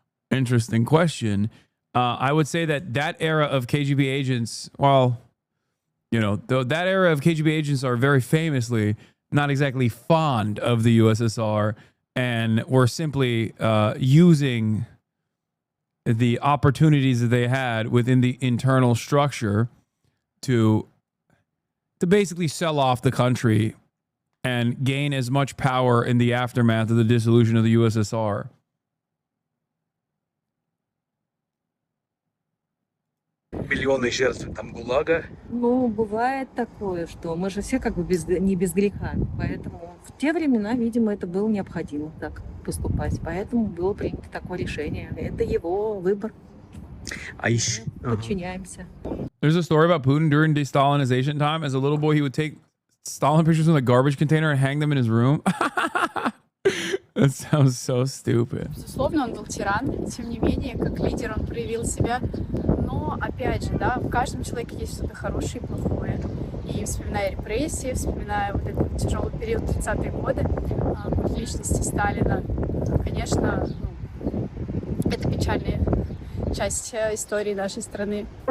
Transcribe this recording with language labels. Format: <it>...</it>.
<en>Interesting question. I would say that era of KGB agents, well, you know, that era of KGB agents are very famously not exactly fond of the USSR and were simply using the opportunities that they had within the internal structure to basically sell off the country and gain as much power in the aftermath of the dissolution of the USSR.</en> <ru>Миллионы жертв там ГУЛАГа. Ну, бывает такое, что мы же все как бы не без греха. Поэтому в те времена, видимо, это было необходимо так поступать. Поэтому было принято такое решение. Это его выбор. Подчиняемся.</ru> <en>There's a story about Putin during de-Stalinization time. As a little boy, he would take Stalin pictures in a garbage container and hang them in his room. That sounds so stupid.</en> <ru>Безусловно, он был тиран, тем не менее, как лидер он проявил себя. Но, опять же, да, в каждом человеке есть что-то хорошее и плохое. И вспоминая репрессии, вспоминая вот этот тяжелый период 30-е годы, в личности Сталина, конечно, это печальная часть истории нашей страны.</ru>